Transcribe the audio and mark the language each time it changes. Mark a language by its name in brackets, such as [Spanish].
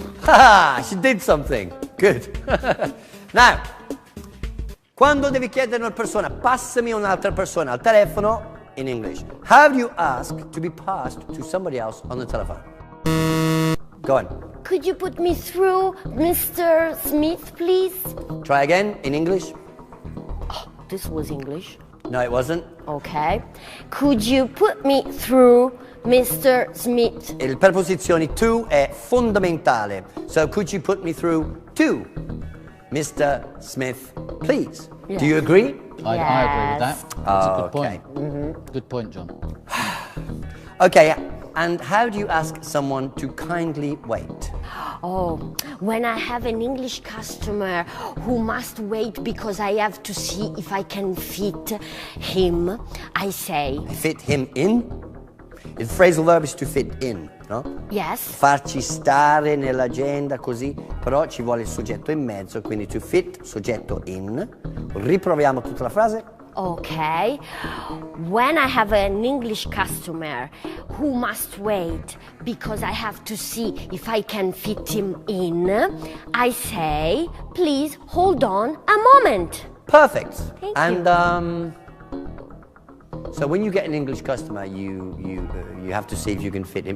[English] Ah, she did something. Good. Now, [Italian] quando devi chiedere a una persona, passami un'altra persona al telefono, [English] in English, how do you ask to be passed to somebody else on the telephone? Go on. Could you put me through Mr. Smith, please? Try again, in English. This was English. No, it wasn't. Okay. Could you put me through Mr. Smith? [Italian] Il preposizione to è fondamentale. [English] So, could you put me through to Mr. Smith, please? Yes. Do you agree? I agree with that. That's a good point. Good point, John. Okay, and how do you ask someone to kindly wait? Oh, when I have an English customer who must wait because I have to see if I can fit him, I say, Fit him in? Il phrasal verb is to fit in, no? yes, [Italian] Farci stare nell'agenda così, però ci vuole il soggetto in mezzo, quindi to fit, soggetto in. Riproviamo tutta la frase. [English] okay. When I have an English customer who must wait because I have to see if I can fit him in, I say, please hold on a moment. Perfect. Thank and so when you get an English customer, you have to see if you can fit him.